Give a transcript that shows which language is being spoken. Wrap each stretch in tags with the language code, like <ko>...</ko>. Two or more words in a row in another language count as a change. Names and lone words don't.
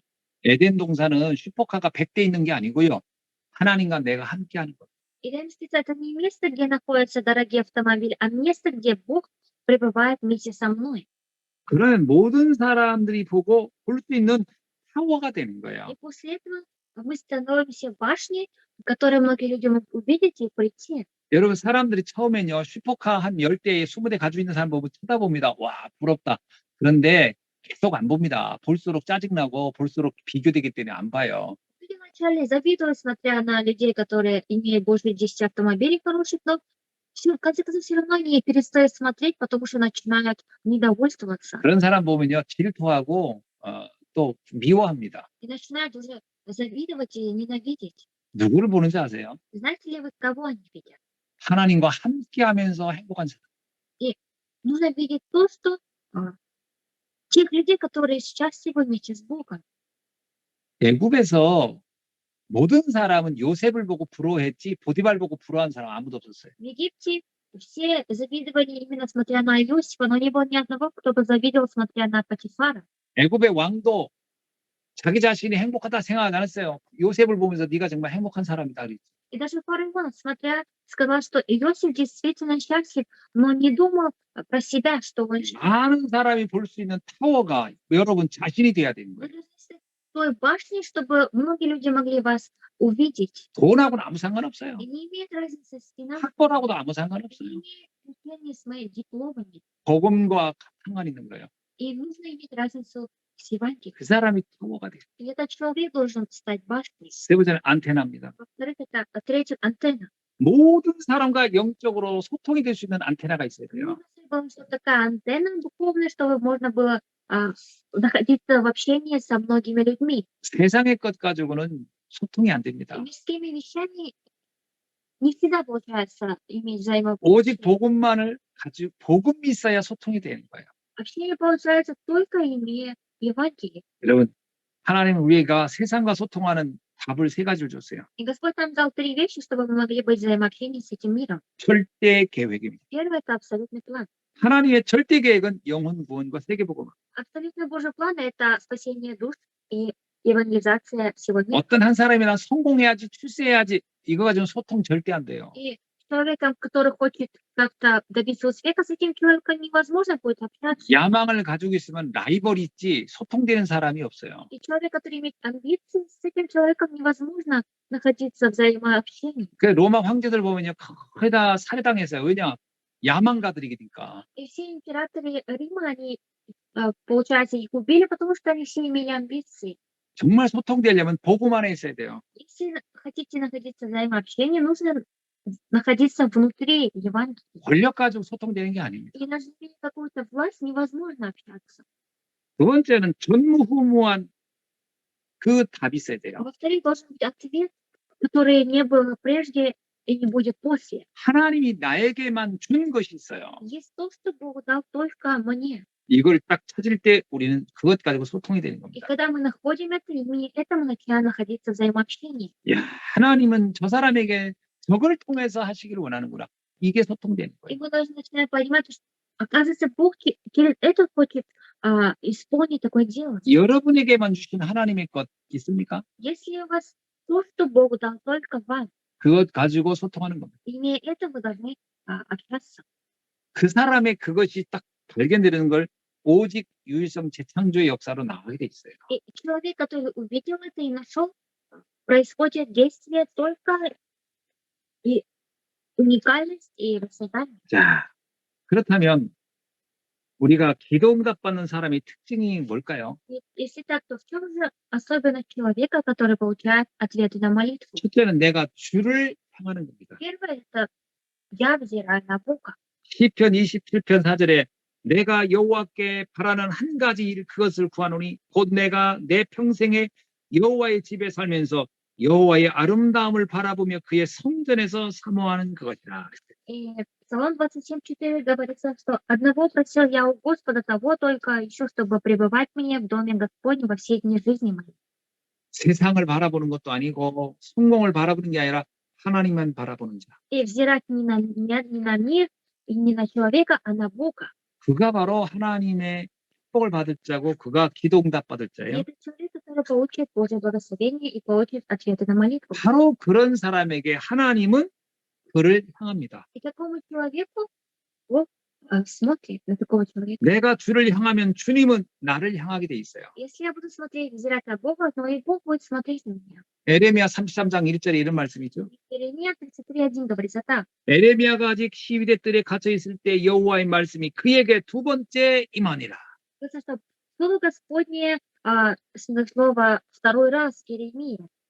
<ko>에덴 동산은 슈퍼카가 100대 있는 게 아니고요. 하나님과 내가 함께 하는 거예요.</ko> <ru>Эдемский сад — это не место, где находятся дорогие автомобили, а место, где Бог пребывает вместе со мной.</ru> <ko>그러면 모든 사람들이 보고 볼 수 있는 타워가 되는 거예요.</ko> <ru>И после этого мы становимся башней, в которой многие люди могут увидеть и прийти.</ru> <ko>여러분, 사람들이 처음엔요, 슈퍼카 한 10대, 20대 가지고 있는 사람 보고 쳐다봅니다. 와, 부럽다. 그런데 계속 안 봅니다. 볼수록 짜증나고 볼수록 비교되기 때문에 안 봐요.</ko> <ru>Люди вначале завидуют, смотря на людей, которые имеют больше 10 автомобилей хороших, но в конце концов все равно они перестают смотреть, потому что начинают недовольствоваться</ru> <ko>그런 사람 보면요, 질투하고 또 미워합니다.</ko> <ru>и начинают уже завидовать и ненавидеть.</ru> <ko>누구를 보는지 아세요?</ko> <ru>Знаете ли вы, кого они видят?</ru> <ko>하나님과 함께하면서 행복한 사람.</ko> <ru>Нужно видеть то, что тех людей, которые счастливы вместе с Богом.</ru> <ko>애굽에서 모든 사람은 요셉을 보고 부러워했지 보디발 보고 부러워한 사람 아무도 없었어요.</ko> <ru>В Египте все завидовали именно смотря на Иосифа, но не было ни одного, кто бы завидовал, смотря на Патифара.</ru> <ko>애굽의 왕도 자기 자신이 행복하다 생각 안 했어요. 요셉을 보면서 네가 정말 행복한 사람이다 그랬지.</ko> <ru>И даже фараон, смотря, сказал, что Иосиф действительно счастлив, но не думал про себя, что он счастлив.</ru> <ko>많은 사람이 볼 수 있는 타워가 여러분 자신이 돼야 되는</ko> <ru>Вы</ru> <ko>거예요.</ko> <ru>должны стать той башней, чтобы многие люди могли вас увидеть.</ru> <ko>돈하고는 아무 상관없어요.</ko> <ru>И не имеет разницы с финансами,</ru> <ko>학벌하고도 아무</ko> <ru>не</ru> <ko>상관없어요.</ko> <ru>имеет отношения с моими дипломами.</ru> <ko>복음과 상관 있는 거예요.</ko> <ru>И нужно иметь разницу с Евангелием.</ru> <ko>그 사람이 타워가 돼요.</ko> <ru>И этот человек должен стать башней.</ru> <ko>세 번째는 안테나입니다.</ko> <ru>Во-вторых, это третье — антенна.</ru> <ko>모든 사람과 영적으로 소통이 될 수 있는 ан테나가 있어야 돼요.</ko> <ru>Нужно, чтобы что такая антенна духовная, чтобы можно было находиться в общении со многими людьми.</ru> <ko>세상의 것 가지고는 소통이 안</ko> <ru>И</ru> <ko>됩니다.</ko> <ru>мирскими вещами не всегда получается иметь</ru> <ko>오직</ko> <ru>взаимоотношения.</ru> <ko>복음만을 가지고 복음이 있어야 소통이 되는 거예요.</ko> <ru>Общение получается только имея Евангелие.</ru> <ko>여러분, 하나님은 우리가 세상과 소통하는 답을 세 가지를 줬어요.</ko> <ru>И Господь нам дал 3 вещи, чтобы мы могли быть в взаимообщении с этим миром.</ru> <ko>절대 계획입니다.</ko> <ru>Первое — это абсолютный план.</ru> <ko>하나님의 절대 계획은 영혼 구원과 세계복음.</ko> <ru>Абсолютный Божий план — это спасение душ и евангелизация всего мира.</ru> <ko>어떤 한 사람이나 성공해야지, 출세해야지 이거 가지고 소통 절대 안 돼요.</ko> <ru>И человеком, который хочет как-то добиться успеха, с этим человеком невозможно будет общаться.</ru> <ko>야망을 가지고 있으면 라이벌이 있지 소통되는 사람이 없어요.</ko> <ru>И человек, который имеет амбиции, с этим человеком невозможно находиться в взаимообщении.</ru> <ko>그 로마 황제들 보면요, 거의 다 살해당했어요. 왜냐? 야망가들이니까.</ko> <ru>И все императоры Рима, они получается, их убили, потому что они все имели амбиции.</ru> <ko>정말 소통되려면 복음 안에 있어야 돼요.</ko> <ru>Если хотите находиться в взаимообщении, нужно находиться внутри Евангелия.</ru> <ko>권력 가지고 소통되는 게 아닙니다.</ko> <ru>И даже имея какую-то власть, невозможно общаться.</ru> <ko>두 번째는 전무후무한 그 답이 있어야 돼요.</ko> <ru>Во-вторых, должен быть ответ, который не было прежде и не будет после.</ru> <ko>하나님이 나에게만 준 것이 있어요.</ko> <ru>Есть то, что Бог дал только мне.</ru> <ko>이걸 딱 찾을 때 우리는 그것 가지고 소통이 되는</ko> <ru>И</ru> <ko>겁니다.</ko> <ru>когда мы находим это, имея это, мы начинаем находиться в взаимообщении.</ru> <ko>야, 하나님은 저 사람에게 저걸 통해서 하시기를 원하는구나. 이게 소통되는</ko> <ru>И</ru> <ko>거예요.</ko> <ru>мы должны начинать понимать, что, оказывается, Бог через это хочет исполнить такое дело.</ru> <ko>여러분에게만 주신 하나님의 것 있습니까?</ko> <ru>Если у вас то, что Бог дал только вам,</ru> <ko>그것 가지고 소통하는 겁니다.</ko> <ru>имея это, вы должны общаться.</ru> <ko>그 사람의 그것이 딱 발견되는 걸 오직 유일성 재창조의 역사로 나오게 돼 있어요.</ko> <ru>И человек, который увидел это и нашел, происходит действие только и уникальность и рассуждание.</ru> <ko>자, 그렇다면 우리가 기도 응답받는 사람의 특징이 뭘까요?</ko> <ru>И если так, то в чем же особенность человека, который получает ответы на молитву?</ru> <ko>첫째는 내가 주를 향하는 겁니다.</ko> <ru>Первое — это я взираю на Бога.</ru> <ko>시편 27편 4절에 내가 여호와께 바라는 한 가지 일 그것을 구하노니 곧 내가 내 평생에 여호와의 집에 살면서 여호와의 아름다움을 바라보며 그의 성전에서 사모하는 그것이라.</ko> <ru>И Псалом 27:4 говорится, что одного просил я у Господа, того только ищу, чтобы пребывать мне в доме Господнем во все дни жизни моей.</ru> <ko>세상을 바라보는 것도 아니고 성공을 바라보는 게 아니라 하나님만 바라보는 자.</ko> <ru>И взирать не на меня, не на мир и не на человека, а на Бога.</ru> <ko>그가 바로 하나님의 축복을 받을 자고 그가 기도 응답 받을</ko> <ru>И</ru> <ko>자예요.</ko> <ru>это человек, который получит Божье благословение и получит ответы на молитву.</ru> <ko>바로 그런 사람에게 하나님은 그를 향합니다.</ko> <ru>И такому человеку Бог смотрит на такого человека.</ru> <ko>내가 주를 향하면 주님은 나를 향하게 돼 있어요.</ko> <ru>Если я буду смотреть, взирать на Бога, то и Бог будет смотреть на меня.</ru> <ko>에레미야 33장 1절에 이런 말씀이죠.</ko> <ru>Иеремия 33:1 говорится так.</ru> <ko>에레미야가 아직 시위대 뜰에 갇혀 있을 때 여호와의 말씀이 그에게 두 번째 임하니라.</ko> <ru>Говорится, что слово Господне слово второй раз Иеремии.</ru>